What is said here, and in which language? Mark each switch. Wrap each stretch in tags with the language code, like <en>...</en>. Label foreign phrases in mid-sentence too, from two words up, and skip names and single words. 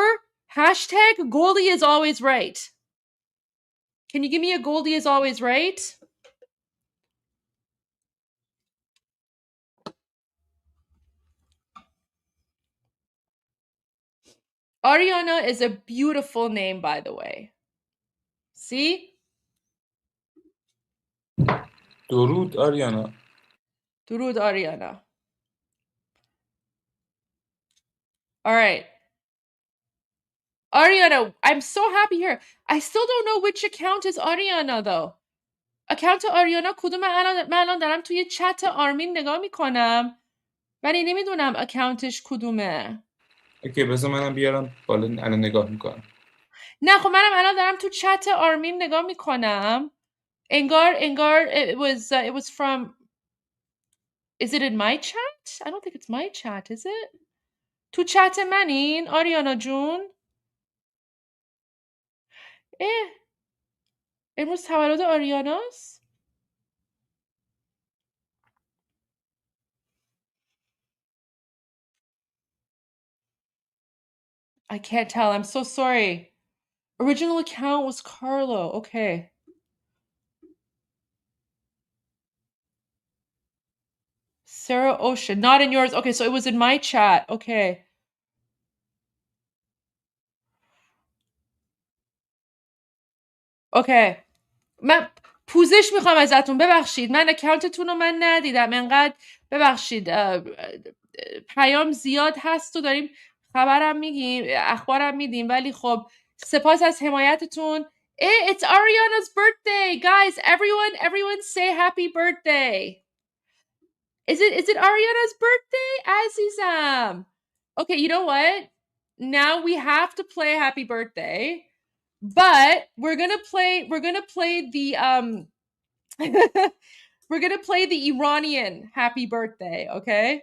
<en>Hashtag Goldie is always right. Can you give me a Goldie is always right? Ariana is a beautiful name, by the way. See?</en> <fa>درود آریانا.</fa> <en>Durud Ariana. All right. Ariana, I'm so happy here. I still don't know which account is Ariana though.</en> <fa>account آریانا کدومه؟ من الان دارم توی چت آرمین نگاه میکنم ولی نمیدونم اکانتش کدومه. اوکی بذار منم بیارم بالا الان نگاه میکنم. نه خب منم الان دارم تو چت آرمین نگاه میکنم.</fa> <en>انگار it was from. Is it in my chat? I don't think it's my chat, is it?</en> <fa>تو چت منین آریانا جون؟ امروز تولد آریاناست؟</fa> <en>I can't tell. I'm so sorry. Original account was Carlo. Okay. Sarah Ocean. Not in yours. Okay, so it was in my chat. Okay. Okay.</en> <fa>من پوزش میخوام ازتون ببخشید من اکانتتون رو من ندیدم انقدر ببخشید پیام زیاد هست و داریم خبرم میگیم اخبارم میدیم ولی خب سپاس از حمایتتون.</fa> <en>It's Ariana's birthday guys. Everyone say happy birthday. Is it Ariana's birthday? Azizam. Okay, you know what? Now we have to play happy birthday. But we're gonna play the we're gonna play the Iranian happy birthday, okay?</en>